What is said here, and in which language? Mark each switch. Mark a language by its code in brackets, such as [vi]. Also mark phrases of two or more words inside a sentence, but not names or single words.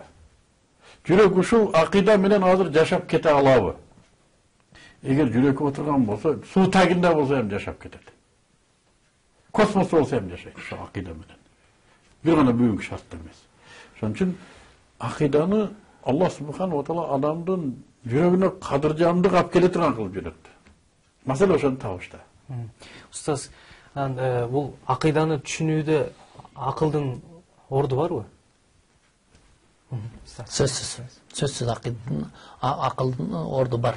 [ky] Жүрөк ушул акыйда менен азыр жашап кете алабы? Эгер жүрөккө отурган болсо, суу тагында болсо эми жашап кетет. Космосто болсо эми жашайт ошол акыйда менен. Бир гана бүгүнкү шартта эмес. Ошон үчүн акыйданы Аллах [ar] سبحانه وتعالى [ky] адамдын жүрөгүнө кадыржандык алып келе турган кылып жүрөт. Маселе ошону табышта. Устаз, бул акыйданы түшүнүүдө акылдын орду барбы? Сөзсүз акылдын орду бар.